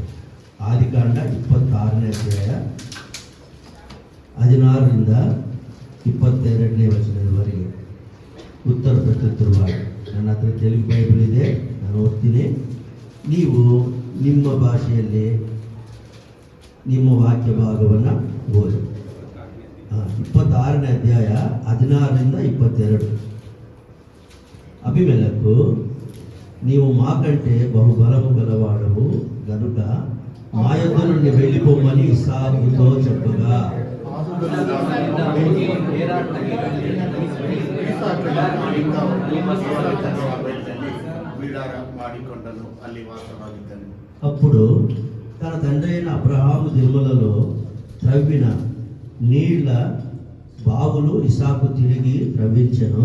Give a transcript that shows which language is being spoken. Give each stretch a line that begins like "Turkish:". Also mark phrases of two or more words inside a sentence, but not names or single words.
Kannada: ಆದಿಕಾಂಡ 26ನೇ ಅಧ್ಯಾಯ 16ರಿಂದ 22ನೇ ವಚನದವರೆಗೆ ಉತ್ತರ ಪ್ರತ್ಯುತ್ತರವಾಗಿ. ನನ್ನ ಹತ್ರ ತೆಲುಗು ಬೈಬಲ್ ಇದೆ, ನಾನು ಓದ್ತೀನಿ. ನೀವು ನಿಮ್ಮ ಭಾಷೆಯಲ್ಲಿ ನಿಮ್ಮ ವಾಕ್ಯ ಭಾಗವನ್ನು ಓದಿ. 26ನೇ ಅಧ್ಯಾಯ 16ರಿಂದ 22.
Telugu: అభిమెలకు నీవు మాకంటే బహుబలము గలవాడవు గనుక మా యొద్ద నుండి వెళ్ళిపోమని ఇస్సాకుతో చెప్పగా, అప్పుడు తన తండ్రి అయిన అబ్రహాము దినములలో త్రవ్విన నీళ్ల బావులు ఇస్సాకు తిరిగి త్రవ్వించెను.